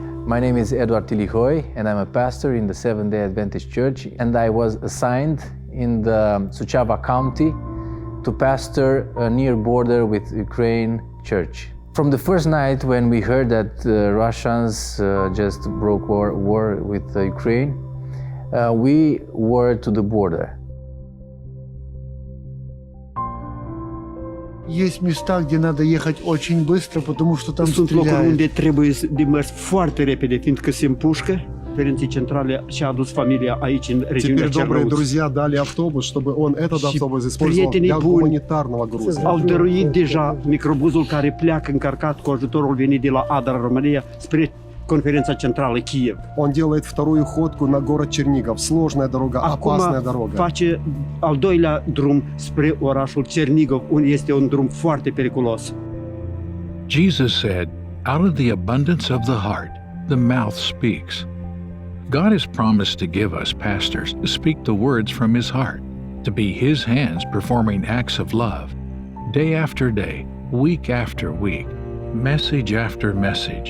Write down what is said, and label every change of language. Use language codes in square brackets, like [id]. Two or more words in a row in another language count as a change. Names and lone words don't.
[en] My name is Eduard Tilihoy, and I'm a pastor in the Seventh-day Adventist Church, and I was assigned in the Suceava County to pastor a near border with Ukraine church. From the first night when we heard that Russians just broke war with Ukraine, we were to the border. [ru] Есть места, где надо ехать очень быстро, потому что там [ro] Sunt locuri [ru] стреляют. [ro] unde trebuie de mers foarte repede, fiindcă se împușcă. Conferenții centrale și-a adus familia aici, în regiunea [ru] Теперь добрые [ro] Cernăuți. [ru] друзья дали автобус, чтобы он этот [ro] Și [ru] автобус использовал [ro] prietenii [ru] для [ro] buni [ru] гуманитарного груза. [ro] Au dăruit deja microbuzul care pleacă încărcat cu ajutorul venit de la Adra, România, spre conferința centrală Kiev. [ru] Он делает вторую ходку на город Чернигов. Сложная дорога, опасная [ro] Acum [ru] дорога. [ro] face al doilea drum spre orașul Cernigov, unde este un drum foarte periculos. [en] Jesus said, "Out of the abundance of the heart, the mouth speaks." God has promised to give us pastors to speak the words from His heart, to be His hands performing acts of love, day after day, week after week, message after message.